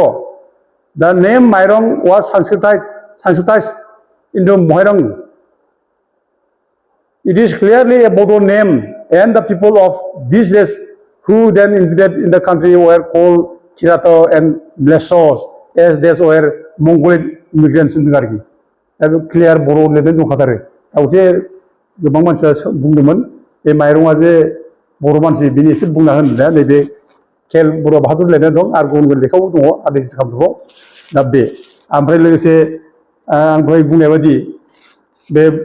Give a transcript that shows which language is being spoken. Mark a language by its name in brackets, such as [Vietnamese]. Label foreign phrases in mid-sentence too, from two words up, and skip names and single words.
[English] The name Mairong was Sanskritized into Mohirang. It is clearly a Bodo name, and the people of this race who then invaded in the country were called Chirato and Blesos, as these were Mongolian immigrants in the country. Clear Bodo [Bodo] लिरनाय दंखाथारो दाउथे गोबां मानसिफ्रा बुंदोंमोन बे माइरंआ जे बर' मानसि बेनि एसे बुंना होननाया नैबे खेल बरुवा बाहादुर लिरनाय दं आरो गुबुन गुबुन लेखायाव दङ [English] early history [Bodo] कामरुपआव दा बे ओमफ्राय लोगोसे आं दहाय बुंनाय बायदि बे